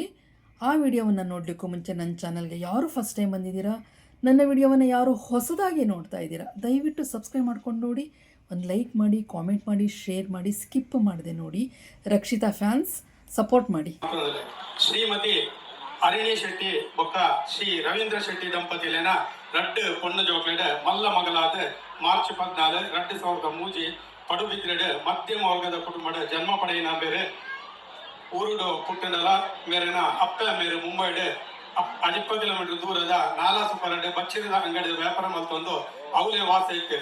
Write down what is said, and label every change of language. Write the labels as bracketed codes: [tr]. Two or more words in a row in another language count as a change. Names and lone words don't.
[kn] ಆ ವಿಡಿಯೋವನ್ನು ನೋಡಲಿಕ್ಕೂ ಮುಂಚೆ ನನ್ನ ಚಾನಲ್ಗೆ ಯಾರು [en] first time [kn] ಬಂದಿದ್ದೀರಾ, ನನ್ನ ವಿಡಿಯೋವನ್ನು ಯಾರು ಹೊಸದಾಗಿ ನೋಡ್ತಾ ಇದ್ದೀರಾ, ದಯವಿಟ್ಟು ಸಬ್ಸ್ಕ್ರೈಬ್ ಮಾಡ್ಕೊಂಡು ನೋಡಿ, ಒಂದು ಲೈಕ್ ಮಾಡಿ, ಕಾಮೆಂಟ್ ಮಾಡಿ, ಶೇರ್ ಮಾಡಿ, ಸ್ಕಿಪ್ ಮಾಡದೆ ನೋಡಿ. ರಕ್ಷಿತಾ [en] fans support [kn] ಮಾಡಿ. [tcy] ಶ್ರೀಮತಿ ಅರಿಣಿ ಶೆಟ್ಟಿ ಬೊಕ್ಕ ಶ್ರೀ ರವೀಂದ್ರ ಶೆಟ್ಟಿ ದಂಪತಿಲೇನ ರಡ್ಡು ಪೊಣ್ಣು ಜೋಕ್ಲೆಡ್ ಮಲ್ಲ ಮಗಲಾದ ಮಾರ್ಚ್ 14 2003 ಪಡುಬಿದ್ರೆಡ್ ಮಧ್ಯಮ ವರ್ಗದ ಕುಟುಂಬದ ಜನ್ಮ ಪಡೆಯಿನ ಬೇರೆ ಊರುಡು ಪುಟ್ಟನಲ ಮೇರೆನ ಅಪ್ಪ ಮೇರೆ ಮುಂಬೈಡ್ 50 ಕಿಲೋಮೀಟರ್ ದೂರದ ನಾಲಾ ಸುಪರಡ್ ಬಚ್ಚಿರದ ಅಂಗಡಿಯ ವ್ಯಾಪಾರ ಮಲ್ತೊಂದು ಅವಳೆ ವಾಸ ಇತ್ತು.